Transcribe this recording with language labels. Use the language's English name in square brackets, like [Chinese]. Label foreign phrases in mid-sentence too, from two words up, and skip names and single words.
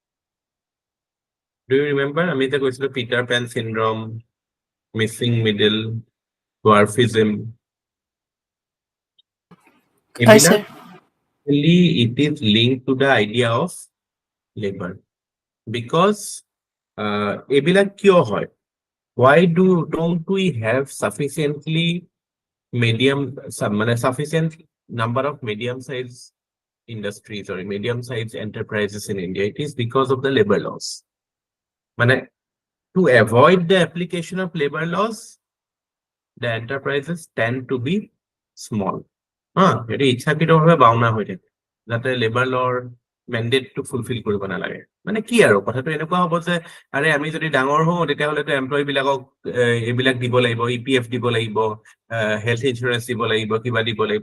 [English] Do you remember? [Assamese] আমি এটা কৈছিল [English] Peter Pan syndrome, missing middle, dwarfism. It is linked to the idea of labor. [Assamese] Because এবিলাক কিয় হয়? [English] Why don't we have sufficiently sufficient number of medium-sized industries or medium-sized enterprises in India? It is because of the labor laws. To avoid the application of labor laws, the enterprises tend to be small. [Assamese] এটি ইচ্ছাকৃতভাৱে বাউনা হৈ থাকে যাতে [English] labour law mandate fulfil [Assamese] কৰিব নালাগে। মানে কি আৰু কথাটো এনেকুৱা হ'ব যে আৰে আমি যদি ডাঙৰ হওঁ তেতিয়াহ'লে তো এমপ্লয়ী বিলাকক এইবিলাক দিব লাগিব, EPF দিব লাগিব, [English] health insurance [Assamese] দিব লাগিব, কিবা দিব লাগিব।